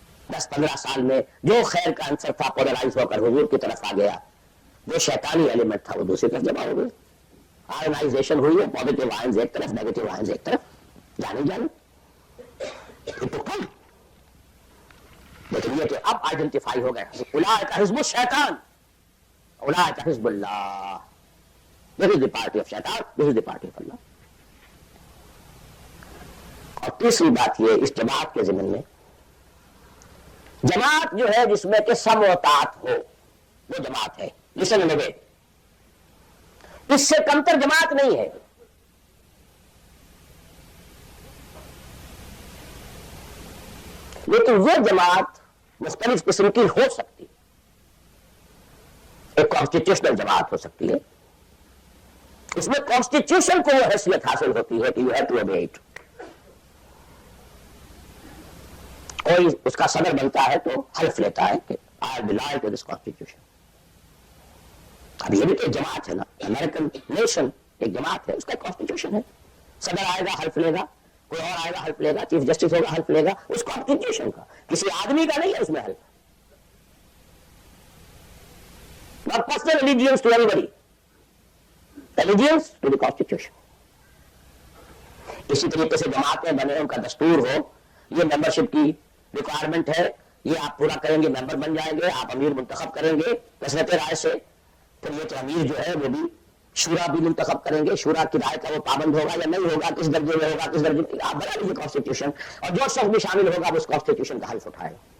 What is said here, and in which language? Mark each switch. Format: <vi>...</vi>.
<ur>10-15 سال میں جو خیر کا عنصر تھا پولرائز ہو کر حضور کی طرف آ گیا, جو شیطانی ایلیمنٹ تھا وہ دوسری طرف جمع ہو گئے. آرگنائزیشن ہوئی ہے, پازیٹیو آئنز ایک طرف, نیگیٹو آئنز ایک طرف, جانے لیکن یہ کہ اب آئیڈینٹیفائی ہو گئے,</ur> <ar>اولئک حزب الشیطان, اولئک حزب اللہ.</ar> <en>This is the party of Shaitan, this is the party of Allah.</en> <ur>اور تیسری بات یہ اس جماعت کے ضمن میں, جماعت جو ہے جس میں کہ سم و طاعت ہو وہ جماعت ہے.</ur> <en>listen and obey,</en> <ur>اس سے کمتر جماعت نہیں ہے. لیکن وہ جماعت مختلف قسم کی ہو سکتی ہے. ایک کانسٹیٹیوشنل جماعت ہو سکتی ہے, اس میں کانسٹیٹیوشن کو وہ حیثیت حاصل ہوتی ہے کہ</ur> <en>You have to obey it.</en> <ur>کوئی اس کا صدر بنتا ہے تو حلف لیتا ہے کہ</ur> <en>I belong to this constitution.</en> <ur>اب یہ بھی تو ایک جماعت ہے نا, امریکن نیشن ایک جماعت ہے, اس کا کانسٹیٹیوشن ہے. صدر آئے گا حلف لے گا, کوئی اور آئے گا حلف لے گا, چیف جسٹس ہوگا حلف لے گا, اس کانسٹیٹیوشن کا, کسی آدمی کا نہیں ہے اس میں حلف.</ur> <en>Not personal allegiance to anybody, allegiance to the constitution.</en> <ur>اسی طریقے سے جماعتیں بنے, ان کا دستور ہو, یہ ممبرشپ کی ریکوائرمنٹ ہے, یہ آپ پورا کریں گے ممبر بن جائیں گے, آپ امیر منتخب کریں گے کثرت رائے سے. پھر یہ کہ امیر جو ہے وہ بھی شورا بھی منتخب کریں گے, شورا کی رائے کا وہ پابند ہوگا یا نہیں ہوگا, کس درجے میں ہوگا, کس درجے میں, آپ بنا لیجیے کانسٹیٹیوشن, اور جو شخص بھی شامل ہوگا وہ اس کانسٹیٹیوشن کا حلف اٹھائے.</ur>